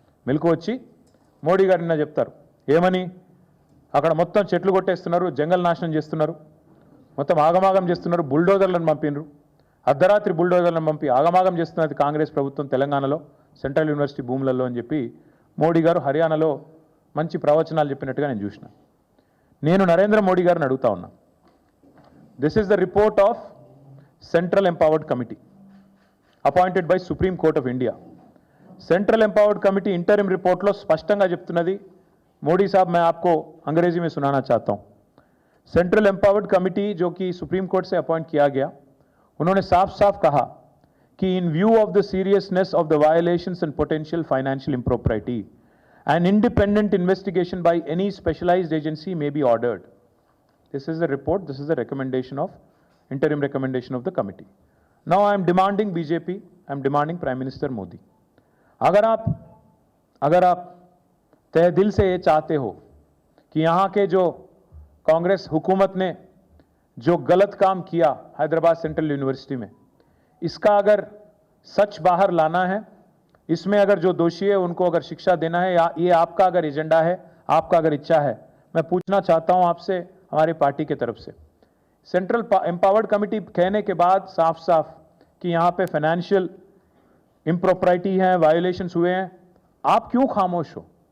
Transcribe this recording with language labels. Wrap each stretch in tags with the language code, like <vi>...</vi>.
<te>మెలకు వచ్చి మోడీ గారు నిన్న చెప్తారు ఏమని, అక్కడ మొత్తం చెట్లు కొట్టేస్తున్నారు, జంగల్ నాశనం చేస్తున్నారు, మొత్తం ఆగమాగం చేస్తున్నారు, బుల్డోజర్లను పంపినరు, అర్ధరాత్రి బుల్డోజర్లను పంపి ఆగమాగం చేస్తున్నది కాంగ్రెస్ ప్రభుత్వం తెలంగాణలో సెంట్రల్ యూనివర్సిటీ భూములలో అని చెప్పి మోడీ గారు హర్యానాలో మంచి ప్రవచనాలు చెప్పినట్టుగా నేను చూసిన. నేను నరేంద్ర మోడీ గారిని అడుగుతా ఉన్నా,</te> <en>This is the report of central empowered committee appointed by Supreme Court of India.</en> <te>Central empowered committee interim report స్పష్టంగా చెప్తున్నది.</te> <hi>मोदी साहब, मैं आपको अंग्रेजी में सुनाना चाहता हूं. सेंट्रल एम्पावर्ड कमिटी जो कि सुप्रीम कोर्ट से अपॉइंट किया गया, उन्होंने साफ साफ कहा कि</hi> <en>In view of the seriousness of the violations and potential financial impropriety, an independent investigation by any specialized agency may be ordered. This is the report, this is the recommendation of interim recommendation of the committee. Now I am demanding BJP, I am demanding Prime Minister Modi,</en> <hi>अगर आप तहे दिल से ये चाहते हो कि यहाँ के जो कांग्रेस हुकूमत ने जो गलत काम किया हैदराबाद सेंट्रल यूनिवर्सिटी में, इसका अगर सच बाहर लाना है, इसमें अगर जो दोषी है उनको अगर शिक्षा देना है, या ये आपका अगर एजेंडा है, आपका अगर इच्छा है, मैं पूछना चाहता हूँ आपसे, हमारी पार्टी की तरफ से, सेंट्रल एम्पावर्ड कमिटी कहने के बाद साफ साफ कि यहाँ पे फाइनेंशियल इम्प्रॉपर्टी है, वायोलेशंस हुए हैं, आप क्यों खामोश हो?</hi>